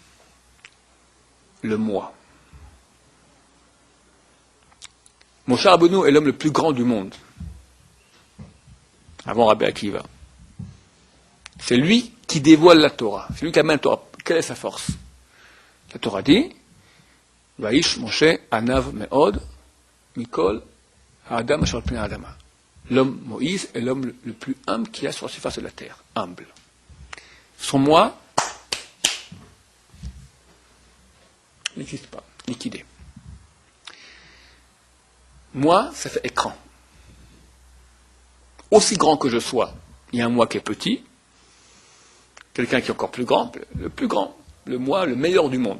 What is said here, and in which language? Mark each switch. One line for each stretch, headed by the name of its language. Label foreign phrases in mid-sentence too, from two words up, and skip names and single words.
French: Le moi. Moshe Rabbeinu est l'homme le plus grand du monde. Avant Rabbi Akiva. C'est lui qui dévoile la Torah. C'est lui qui amène la Torah. Quelle est sa force? La Torah dit,
Hebrew: והאיש משה ענו מאד מכל האדם אשר פני אדמה.
French: L'homme Moïse est l'homme le plus humble qu'il y a sur la surface de la terre. Humble. Son moi n'existe pas. Liquidé. Moi, ça fait écran. Aussi grand que je sois, il y a un moi qui est petit, quelqu'un qui est encore plus grand, le moi, le meilleur du monde.